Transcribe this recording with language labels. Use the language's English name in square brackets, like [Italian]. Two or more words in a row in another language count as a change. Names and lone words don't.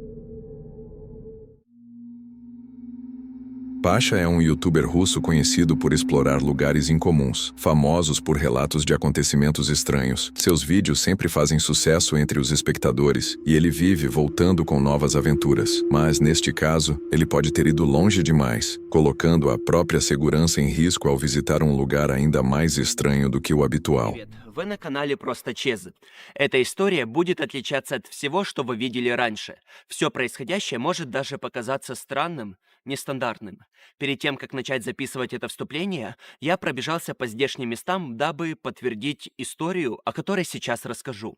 [Portuguese] Pasha é um youtuber russo conhecido por explorar lugares incomuns, famosos por relatos de acontecimentos estranhos. Seus vídeos sempre fazem sucesso entre os espectadores e ele vive voltando com novas aventuras. Mas, neste caso, ele pode ter ido longe demais, colocando a própria segurança em risco ao visitar um lugar ainda mais estranho do que o habitual. [Russian] Вы на канале Просто Чез. Эта история будет отличаться от всего, что вы видели раньше. Все происходящее может даже показаться странным, нестандартным. Перед тем, как начать записывать это вступление, я пробежался по здешним местам, дабы подтвердить историю, о которой сейчас расскажу.